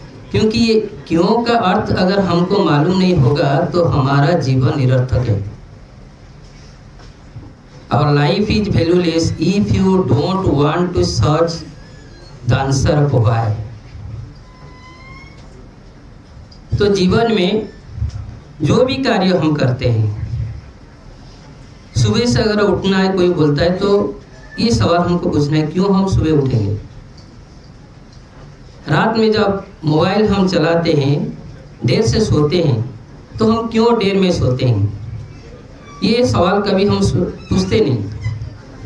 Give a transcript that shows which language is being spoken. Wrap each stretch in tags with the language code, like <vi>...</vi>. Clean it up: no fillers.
<hi>क्योंकि ये क्यों का अर्थ अगर हमको मालूम नहीं होगा तो हमारा जीवन निरर्थक है।</hi> <en>Our life is valueless if you don't want to search the answer of why.</en> <hi>तो जीवन में जो भी कार्य हम करते हैं, सुबह से अगर उठना है, कोई बोलता है तो ये सवाल हमको पूछना है, क्यों हम सुबह उठेंगे। रात में जब मोबाइल हम चलाते हैं, देर से सोते हैं, तो हम क्यों देर में सोते हैं, ये सवाल कभी हम पूछते नहीं।</hi>